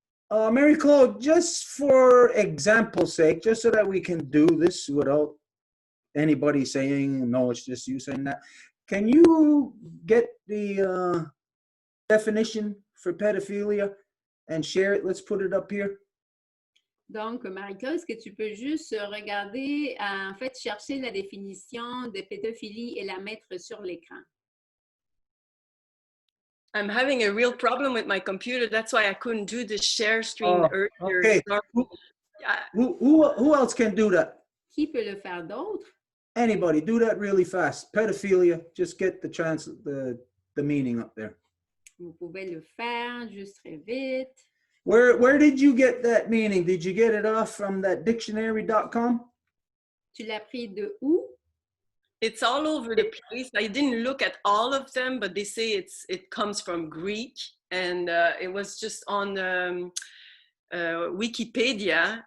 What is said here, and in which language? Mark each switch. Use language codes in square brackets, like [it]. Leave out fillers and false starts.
[en] Mary Claude, just for example's sake, just so that we can do this without anybody saying, no, it's just you saying that. Can you get the definition for pedophilia and share it? Let's put it up here. [fr] Donc, Marie-Claude, est-ce que tu peux juste regarder, en fait, chercher la définition de pédophilie et la mettre sur l'écran? [en] I'm having a real problem with my computer. That's why I couldn't do the share screen earlier. Okay. Who else can do that? [fr] Qui peut le faire d'autre? [en] Anybody, do that really fast. Pedophilia, just get the meaning up there. [fr] Vous pouvez le faire juste très vite. [en] Where did you get that meaning? Did you get it off from that dictionary.com? [fr] Tu l'as pris de où? [en] It's all over the place. I didn't look at all of them, but they say it comes from Greek, and it was just on Wikipedia.